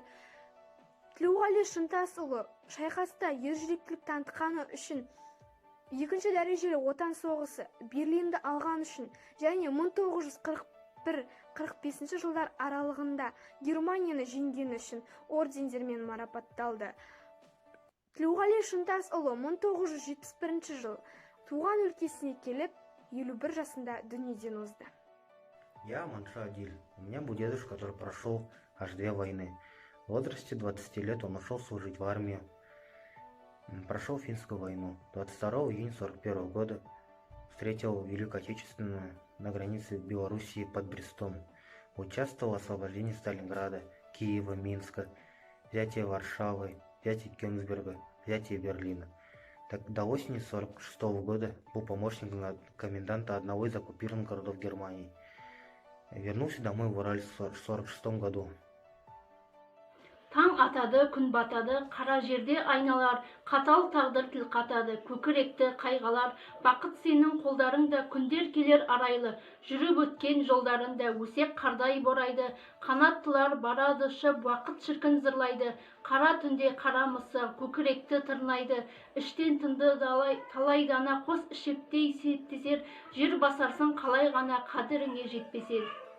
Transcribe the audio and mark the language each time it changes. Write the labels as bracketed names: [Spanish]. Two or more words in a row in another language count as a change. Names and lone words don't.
[Kazakh] Тілеуғали Шынтасұлы шайқаста ержүректілік танытқаны үшін 2-ші дәрежелі отан соғысы Берлинді алған үшін және 1941-45 жылдар аралығында Германияны жеңгені үшін ордендермен марапатталды. Тілеуғали Шынтасұлы 1971 жыл туған өлкесіне келіп, 51 жасында дүниеден озды. [Russian] Я Манша Адиль. У меня был дедушка, который прошел аж 2 войны. В возрасте 20 лет он ушел служить в армию. Прошел Финскую войну. 22 июня 1941 года встретил Великую Отечественную на границе Белоруссии под Брестом. Участвовал в освобождении Сталинграда, Киева, Минска, взятие Варшавы, взятие Кёнигсберга, взятие Берлина. До осени 1946 года был помощником коменданта одного из оккупированных городов Германии. Вернулся домой в Ураль в 1946 году. [Kazakh] Таң атады, күн батады, қара жерде айналар, қатал тағдыр тіл қатады, көкіректі қайғалар, бақыт сенің қолдарыңда күндер келер арайлы, жүріп өткен жолдарында өсек қардай борайды, қанаттылар барады шып, уақыт шіркін зырлайды, қара түнде қара мысы көкіректі тырнайды, іштен тынды талай дана қос ішектей септесер, жер басарсың қалай ғана қадіріңе жетпесер.